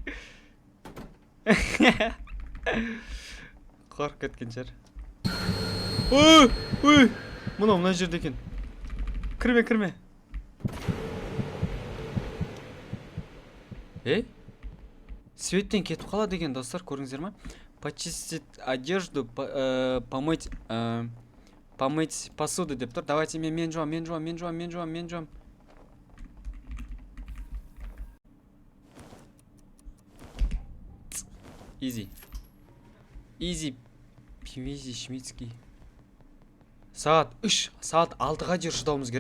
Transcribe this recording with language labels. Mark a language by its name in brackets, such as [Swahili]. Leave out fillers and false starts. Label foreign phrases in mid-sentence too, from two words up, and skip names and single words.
[Kazakh] Қорқып кеткен жер. Ой! Мына жерде екен. Кірме. Светтен кетіп қала деген, достар, көріңіздер ма? [Russian] Почистить одежду, помыть посуду [Kazakh] деп тұр. [Russian] Давайте [Kazakh] мен жуам. [Russian] Изи шмицкий. [Kazakh] Сағат 6-ға дейін шыдауымыз керек.